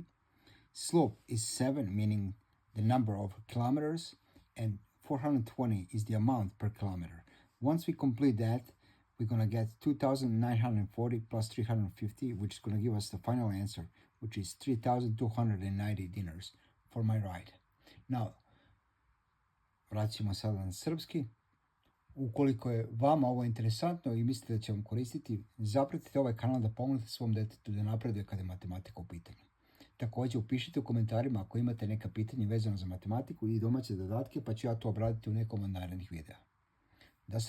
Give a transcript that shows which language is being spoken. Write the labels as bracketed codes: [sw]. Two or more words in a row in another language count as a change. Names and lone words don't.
[en] Slope is 7, meaning the number of kilometers, and 420 is the amount per kilometer. Once we complete that, we're going to get 2,940 plus 350, which is going to give us the final answer, which is 3,290 dinars for my ride. Now, [sr] vraćamo sada na srpski. Ukoliko je vama ovo interesantno i mislite da će vam koristiti, zapratite ovaj kanal da pomognete svom detetu da napreduje kada je matematika u pitanju. Također, upišite u komentarima ako imate neka pitanja vezano za matematiku i domaće dodatke, pa ću ja to obraditi u nekom od narednih videa.